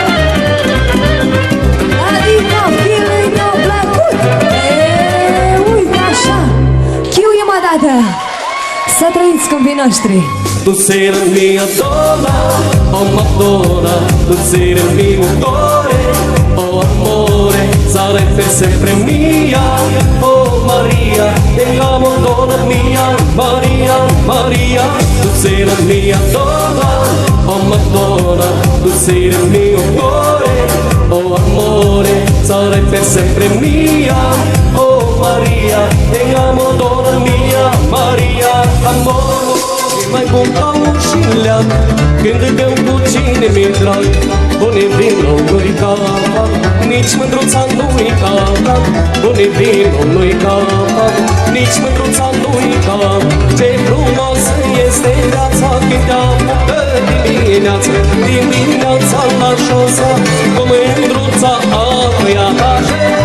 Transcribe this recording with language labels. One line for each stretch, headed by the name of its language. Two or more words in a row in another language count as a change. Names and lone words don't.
Romanian: Adică filii mi-au plăcut! Uite așa! Chiuie-mă dată! Să trăiți scumpii noștri!
Italian: Tu sei la mia donna, oh Madonna, tu sei il mio cuore, oh amore, sarai per sempre mia, oh Maria, te amo donna mia, Maria, Maria, tu sei la mia donna, oh Madonna, tu sei il mio cuore, oh amore, sarai per sempre mia, oh Maria, te amo donna mia, Maria, amore.
Romanian: Mai bun ca un șilean, când îmi cu cine mi-e drag, bune vinul nu-i capa, nici mândruța nu-i capa, bune vinul nu-i capa, nici mândruța nu-i capa. Ce frumoasă este viața când te apucă dimineața, dimineața la șosa, cu mândruța aia așa.